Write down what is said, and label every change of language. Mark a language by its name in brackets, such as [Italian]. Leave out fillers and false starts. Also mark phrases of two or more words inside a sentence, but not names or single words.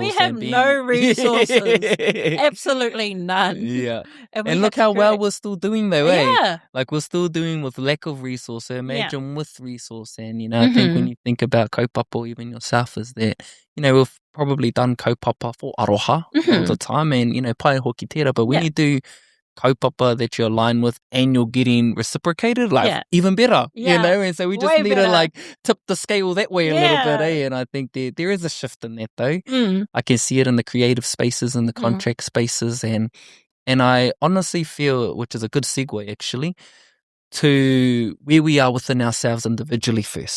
[English] We have no resources. Absolutely none. Yeah. And look how well we're still doing though, eh? Yeah. Like, we're still doing with lack of resource. So imagine with resource. And, you know, I think when you think about kaupapa, or even yourself, is that, you know, we've probably done kaupapa for aroha all the time and, you know, [Māori] pai hoki tera. [English] But when you do kaupapa that you're aligned with and you're getting reciprocated, like even better, you know? And so we just need to like tip the scale that way a little bit, eh? And I think there is a shift in that though. I can see it in the creative spaces and the contract spaces, and I honestly feel, which is a good segue actually, to where we are within ourselves individually first.